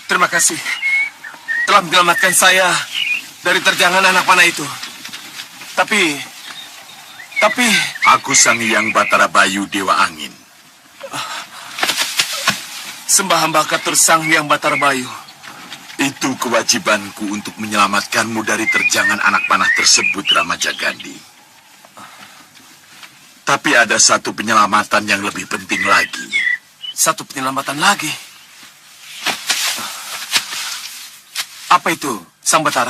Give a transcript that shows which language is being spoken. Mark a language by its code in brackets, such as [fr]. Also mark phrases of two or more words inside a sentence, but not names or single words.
[id] kasih telah menyelamatkan saya dari terjangan anak panah itu. Tapi Aku Sang Hyang Batara Bayu Dewa Angin. sembah hamba katur Sang Hyang Batara Bayu. Itu kewajibanku untuk menyelamatkanmu dari terjangan anak panah tersebut, Ramajagandhi. Tapi ada satu penyelamatan yang lebih penting lagi. Satu penyelamatan lagi. Apa itu, Sang Batara?